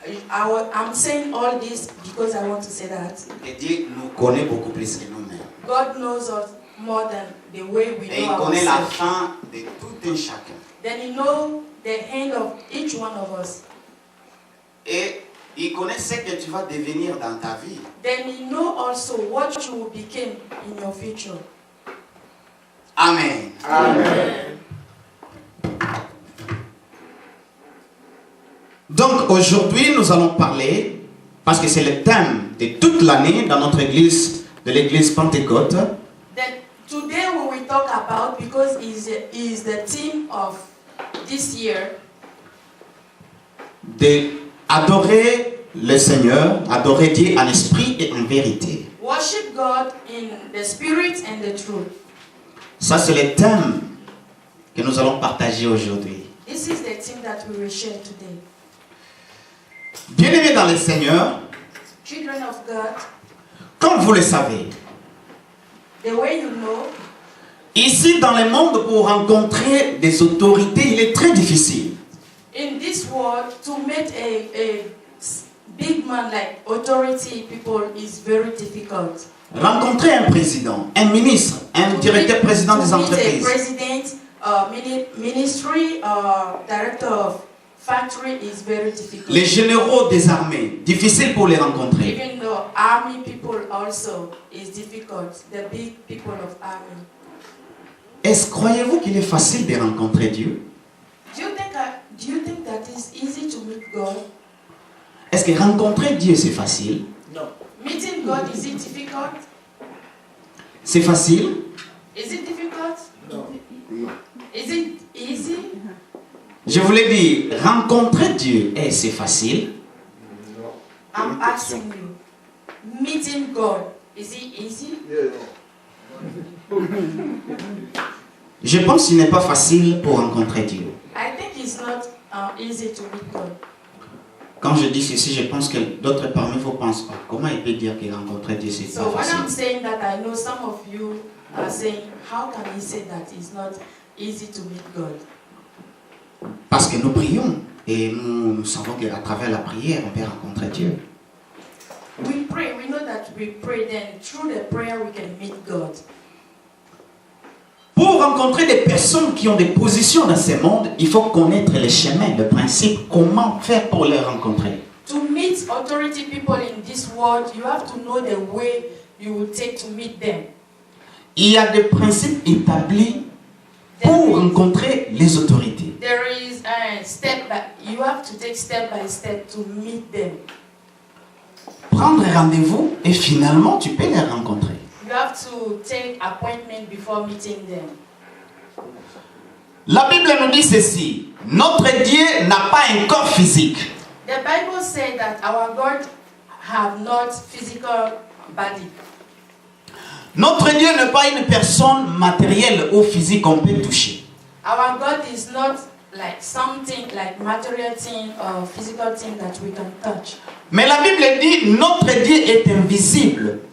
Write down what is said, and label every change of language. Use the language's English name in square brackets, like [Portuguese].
[English] I'm saying all this because I want to say that [French] que Dieu nous connaît beaucoup plus que nous-mêmes. [English] God knows us more than the way we [French] Et il [English] know [French] connaît la [English] ourselves. [French] fin de tout un chacun. [English] Then he knows the end of each one of us. [French] Et il connaît ce que tu vas devenir dans ta vie. [English] Then he knows also what you will become in your future. Amen. Amen. [French] Donc aujourd'hui, nous allons parler, parce que c'est le thème de toute l'année dans notre église, de l'église Pentecôte. [English] Then today we will talk about, because is the theme of this year, [French] d'adorer le Seigneur, adorer Dieu en esprit et en vérité. [English] worship God in the spirit and the truth. [French] Ça, c'est le thème que nous allons partager aujourd'hui. [English] This is the theme that we will share today. [French] Bien-aimés dans le Seigneur, [English] Children of God, [French] comme vous le savez, [English] the way you know, [French] ici dans le monde, pour rencontrer des autorités, il est très difficile. [English] in this world, to meet a big man like authority people is very difficult. [French] Rencontrer un président, un ministre, un directeur président des [English] To meet a [French] entreprises. [English] president, ministry, director of factory is very difficult. [French] Les généraux des armées, difficile pour les rencontrer. [English] Even the army people also is difficult. The big people of army. [French] Croyez-vous qu'il est facile de rencontrer Dieu? [English] Do you think that it's easy to meet God? [French] Est-ce que rencontrer Dieu c'est facile? [English] Meeting God, is it difficult? [French] C'est facile? [English] Is it difficult? Is it easy? [French] Je voulais dire, rencontrer Dieu, c'est facile? [English] I'm asking you. Meeting God, is it easy? [French] Je pense qu'il n'est pas facile pour rencontrer Dieu. [English] I think it's not easy to meet God. [French] Quand je dis ceci, je pense que d'autres parmi vous pensent, comment il peut dire que rencontrer Dieu c'est [English] So [French] pas [English] when I'm [French] facile? [English] saying that, I know some of you are saying, how can he say that it's not easy to meet God? [French] Parce que nous prions et nous savons qu'à travers la prière, on peut rencontrer Dieu. [English] We pray, we know that we pray, then through the prayer we can meet God. [French] Pour rencontrer des personnes qui ont des positions dans ce monde, il faut connaître les chemins, le principe, comment faire pour les rencontrer. [English] To meet authority people in this world, you have to know the way you will take to meet them. [French] Il y a des principes établis pour rencontrer les autorités. [English] There is a step by, you have to take step by step to meet them. [French] Prendre rendez-vous et finalement tu peux les rencontrer. [English] You have to take appointment before meeting them. [French] La Bible nous dit ceci, notre Dieu n'a pas un corps physique. [English] The Bible says that our God have not physical body. [French] Notre Dieu n'est pas une personne matérielle ou physique qu'on peut toucher. [English] Our God is not like something like material thing or physical thing that we can touch. [French] Mais la Bible dit notre Dieu est invisible.